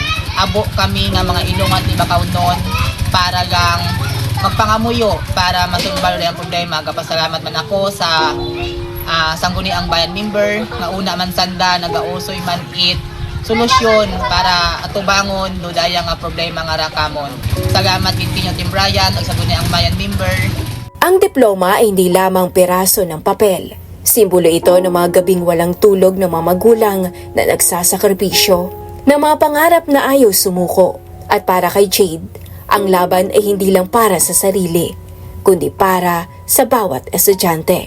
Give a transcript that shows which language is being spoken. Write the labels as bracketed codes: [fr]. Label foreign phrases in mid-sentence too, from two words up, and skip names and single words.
[akl] Abo kami nga mga inumat Libakaw non para gang magpangamuyo para masolbar ang problema. Kapasalamat man ako sa Sangguniang Bayan member nga una man sanda nagausoy man it solusyon para atubangon do daya nga problema nga rakamon. Salamat gid kinyo Tim Brian ug Sangguniang Bayan member. [tl] Ang diploma ay hindi lamang piraso ng papel. Simbolo ito ng mga gabing walang tulog ng mga magulang na nagsasakripisyo, ng mga pangarap na ayaw sumuko. At para kay Jade, ang laban ay hindi lang para sa sarili, kundi para sa bawat estudyante.